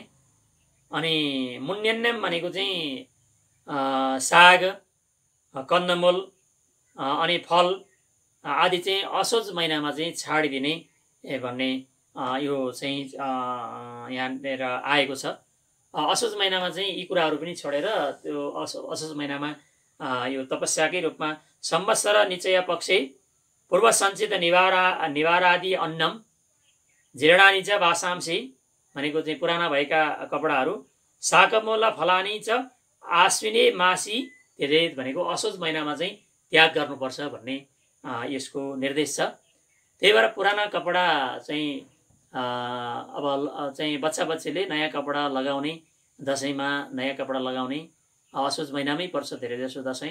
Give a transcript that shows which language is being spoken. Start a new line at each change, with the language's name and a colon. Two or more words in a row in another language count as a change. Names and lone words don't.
Nepali: अनि मुन्यन्नम भनेको चाहिँ साग, कन्दमूल अनि फल आदि चाहिँ असोज महिनामा चाहिँ छाडिदिने भन्ने यो चाहिँ यहाँनिर आएको छ। असोज महिनामा चाहिँ यी कुराहरू पनि छोडेर त्यो असोज महिनामा यो तपस्याकै रूपमा
Sanskrit: संवत्सर निचय पक्षे पूर्व सञ्चित निवारादि अन्नम जीर्णानि च वासांसि
Nepali: भनेको चाहिँ पुराना भएका कपडाहरू,
Sanskrit: शाकमूल फलानि च आश्विने मासी त्यजेत
Nepali: भनेको असोज महिनामा चाहिँ त्याग गर्नुपर्छ भन्ने यसको निर्देश छ। त्यही भएर पुराना कपडा चाहिँ अब चाहिँ बच्चा बच्चीले नयाँ कपडा लगाउने, दसैँमा नयाँ कपडा लगाउने असोज महिनामै पर्छ धेरैजसो दसैँ।